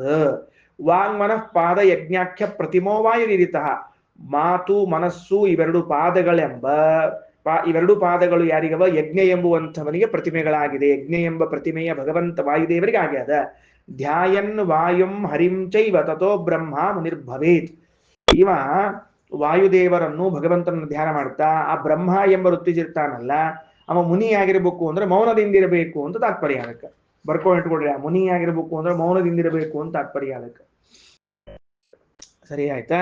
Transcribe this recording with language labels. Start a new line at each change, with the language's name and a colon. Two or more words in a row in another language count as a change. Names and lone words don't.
Sanskrit: ವಾಂಗ್ಮನಃ ಪಾದ ಯಜ್ಞಾಖ್ಯ ಪ್ರತಿಮೋ ವಾಯುರಿರಿತಃ.
Kannada: ಮಾತು ಮನಸ್ಸು ಇವೆರಡು ಪಾದಗಳು ಯಾರಿಗವ? ಯಜ್ಞ ಎಂಬುವಂಥವನಿಗೆ ಪ್ರತಿಮೆಗಳಾಗಿದೆ. ಯಜ್ಞ ಎಂಬ ಪ್ರತಿಮೆಯ ಭಗವಂತ ವಾಯುದೇವರಿಗೆ ಆಗ್ಯದ.
Sanskrit: ಧ್ಯಾಯನ್ ವಾಯುಂ ಹರಿಂ ಚೈವ ತಥೋ ಬ್ರಹ್ಮ ಮುನಿರ್ಭವೇತ್.
Kannada: ಇವ ವಾಯುದೇವರನ್ನು ಭಗವಂತನನ್ನು ಧ್ಯಾನ ಮಾಡ್ತಾ ಆ ಬ್ರಹ್ಮ ಎಂಬ ಋತ್ವಿಜಿರ್ತಾನಲ್ಲ ಅವ ಮುನಿಯಾಗಿರ್ಬೇಕು ಅಂದ್ರೆ ಮೌನದಿಂದಿರಬೇಕು ಅಂತ ತಾತ್ಪರ್ಯ. ಅದಕ್ಕೆ ಬರ್ಕೊಂಡು ಇಟ್ಕೊಡ್ರಿ. ಆ ಮುನಿಯಾಗಿರ್ಬೇಕು ಅಂದ್ರೆ ಮೌನದಿಂದಿರಬೇಕು ಅಂತ ತಾತ್ಪರ್ಯ. ಅದಕ್ಕೆ ಸರಿ ಆಯ್ತಾ?